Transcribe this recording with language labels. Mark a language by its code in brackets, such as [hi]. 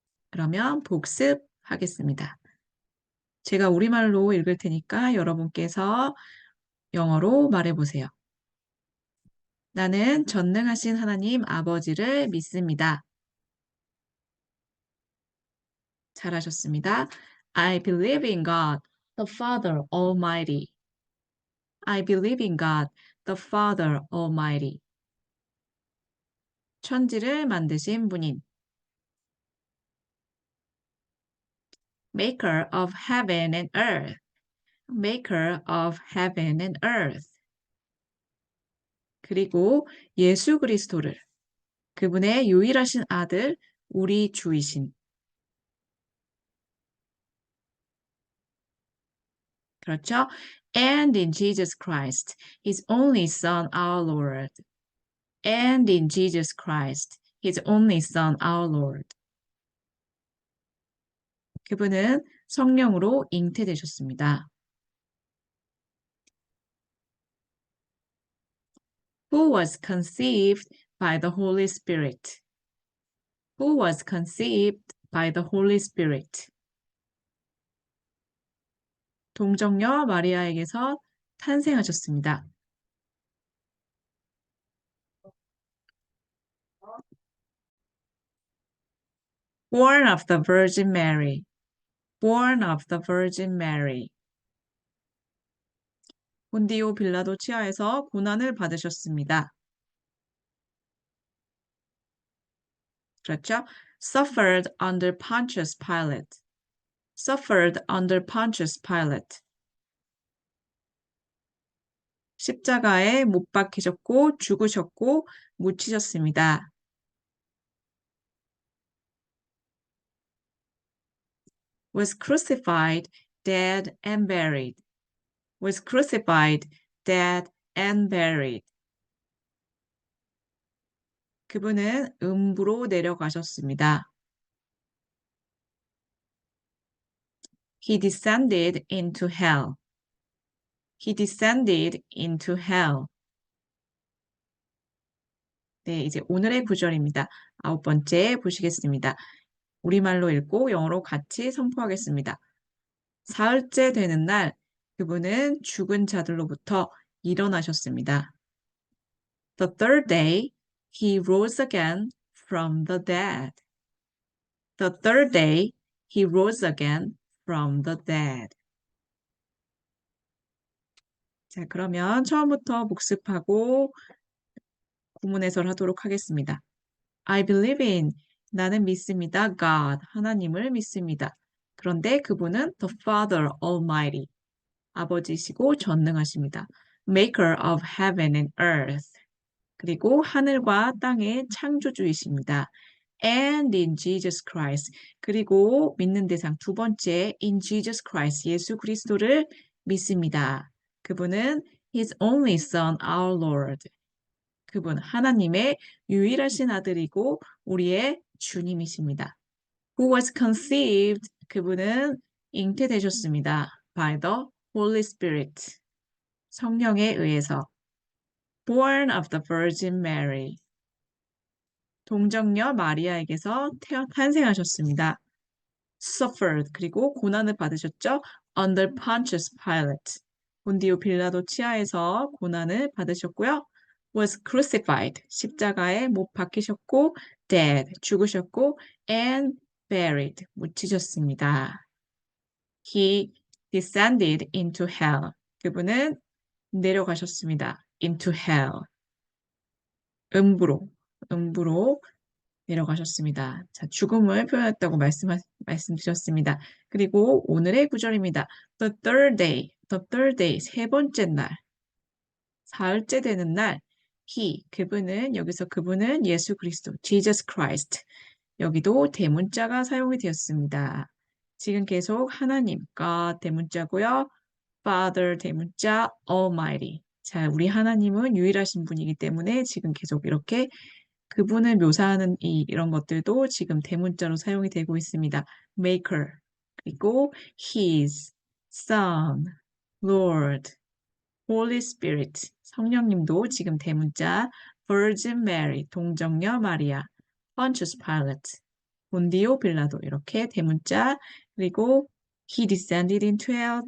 [ko] 그러면 복습하겠습니다. 제가 우리말로 읽을 테니까 여러분께서 영어로 말해보세요. 나는 전능하신 하나님 아버지를 믿습니다. 잘하셨습니다. [en] I believe in God, the Father Almighty. I believe in God, the Father Almighty. [ko] 천지를 만드신 분인 [en] Maker of heaven and earth. Maker of heaven and earth. [ko] 그리고 예수 그리스도를 그분의 유일하신 아들 우리 주이신 그렇죠? [en] And in Jesus Christ, His only Son, our Lord. And in Jesus Christ, His only Son, our Lord. [ko] 그분은 성령으로 잉태되셨습니다. [en] Who was conceived by the Holy Spirit. Who was conceived by the Holy Spirit. [ko] 동정녀 마리아에게서 탄생하셨습니다. [en] Born of the Virgin Mary. Born of the Virgin Mary. [ko] 본디오 빌라도 치하에서 고난을 받으셨습니다. 그렇죠? [en] Suffered under Pontius Pilate. Suffered under Pontius Pilate. [ko] 십자가에 못 박히셨고 죽으셨고 묻히셨습니다. [en] Was crucified, dead and buried. Was crucified, dead and buried. [ko] 그분은 음부로 내려가셨습니다. [en] He descended into hell. He descended into hell. [ko] 네, 이제 오늘의 구절입니다. 9번째 보시겠습니다. 우리말로 읽고 영어로 같이 선포하겠습니다. 사흘째 되는 날 그분은 죽은 자들로부터 일어나셨습니다. [en] The third day he rose again from the dead. The third day he rose again from the dead. [ko] 자, 그러면 처음부터 복습하고 구문 해설하도록 하겠습니다. [en] I believe in [ko] 나는 믿습니다. God 하나님을 믿습니다. 그런데 그분은 [en] the Father Almighty [ko] 아버지시고 전능하십니다. [en] Maker of heaven and earth [ko] 그리고 하늘과 땅의 창조주이십니다. [en] And in Jesus Christ [ko] 그리고 믿는 대상 두 번째 [en] in Jesus Christ [ko] 예수 그리스도를 믿습니다. [en] 그분은 His only Son, our Lord. [ko] 그분 하나님의 유일하신 아들이고 우리의 주님이십니다. [en] Who was conceived [ko] 그분은 잉태되셨습니다. [en] By the Holy Spirit [ko] 성령에 의해서 [en] Born of the Virgin Mary [ko] 동정녀 마리아에게서 탄생하셨습니다. Suffered 그리고 고난을 받으셨죠. [en] Under Pontius Pilate [ko] 본디오 빌라도 치하에서 고난을 받으셨고요. [en] Was crucified [ko] 십자가에 못 박히셨고 dead 죽으셨고 [en] and buried [ko] 묻히셨습니다. [en] He descended into hell [ko] 그분은 내려가셨습니다. [en] into hell [ko] 음부로 내려가셨습니다. 자, 죽음을 표현했다고 말씀드렸습니다. 그리고 오늘의 구절입니다. [en] The third day, [ko] 세 번째 날, 사흘째 되는 날, 그분은, 여기서 그분은 예수 그리스도, Jesus Christ. 여기도 대문자가 사용이 되었습니다. 지금 계속 하나님, God 대문자고요. Father 대문자, Almighty. 자, 우리 하나님은 유일하신 분이기 때문에 지금 계속 이렇게 그분을 묘사하는 이런 것들도 지금 대문자로 사용이 되고 있습니다. Maker, 그리고 His, Son, Lord, Holy Spirit, 성령님도 지금 대문자, Virgin Mary, 동정녀 마리아, Pontius Pilate, 본디오 빌라도 이렇게 대문자, 그리고 [en] He descended into hell.